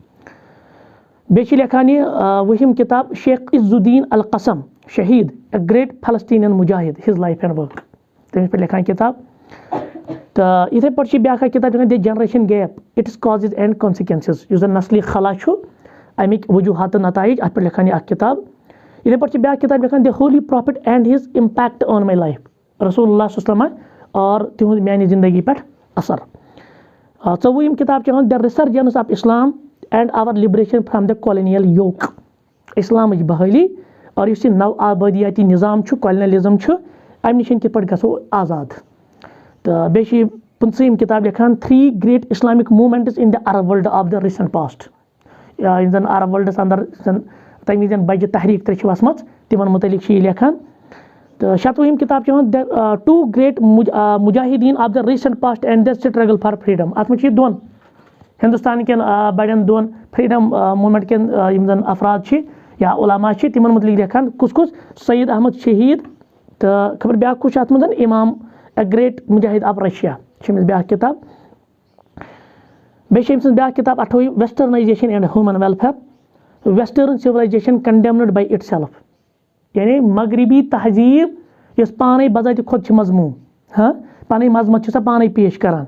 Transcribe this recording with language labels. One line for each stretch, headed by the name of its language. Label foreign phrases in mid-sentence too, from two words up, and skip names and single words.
Kashmiri: بیٚیہِ چھِ لیکھان یہِ 20ہِم کِتاب شیخ عز الدیٖن القسم شہیٖد
English: A great Palestinian mujahid his life and work
Kashmiri: تٔمِس پٮ۪ٹھ لیکھان کِتاب. تہٕ یِتھَے پٲٹھۍ چھِ بیٛاکھ اکھ کِتاب لیکھان
English: The generation gap its causes and consequences
Kashmiri: یُس زَن نسلی خلا چھُ اَمِکۍ وجوٗہات تہٕ نتایج اَتھ پٮ۪ٹھ لیکھان یہِ اکھ کِتاب. یِتھَے پٲٹھۍ چھِ بیٛاکھ کِتاب لیکھان
English: The Holy Prophet and his impact on my life
Arabic: رسول اللہ صلی اللہ علیہ وسلم
Kashmiri: اور تِہُنٛد میانہِ زندگی پٮ۪ٹھ اثر. 24ہِم کِتاب چھِ یِوان
English: The resurgence of Islam and our liberation from the colonial yoke
Kashmiri: اِسلامٕچ بحٲلی اور یُس یہِ نو آبٲدیاتی نِظام چھُ کالنیلِزم چھُ اَمہِ نِش کِتھ پٲٹھۍ گژھو آزاد. تہٕ بیٚیہِ چھِ یہِ 25ہِم کِتاب لیکھان
English: 3 great Islamic movements in the Arab world of the recent past
Kashmiri: یِم زَن عرب وٲلڈَس اَندر یُس زَن تَمہِ وِزِ بَجہِ تحریٖک 3 چھِ وَسمَژ تِمن مُتعلِق چھِ یہِ لیکھان. تہٕ 26ہِم کِتاب چھِ یِوان
English: The 2 great mujahideen of the recent past and the struggle for freedom.
Kashmiri: اَتھ منٛز چھِ یہِ 2 ہِندُستان کٮ۪ن بَڑٮ۪ن 2
English: freedom movement
Kashmiri: کٮ۪ن یِم زَن افراد چھِ یا عُلما چھِ تِمن مُتعلِق لیکھان کُس کُس سعید احمد شہیٖد تہٕ خبر بیٛاکھ کُس چھُ اَتھ منٛز اِمام
English: a great mujahid of Russia
Kashmiri: چھِ أمِس بیٛاکھ کِتاب. بیٚیہِ چھِ أمۍ سٕنٛز بیٛاکھ کِتاب 28
English: Westernization and human welfare Western civilization condemned by itself
Kashmiri: یعنی مغربی تہذیٖب یۄس پانے بذاتہِ خۄد چھِ مضموٗن پَنٕنۍ مضمت چھِ سۄ پانے پیش کران.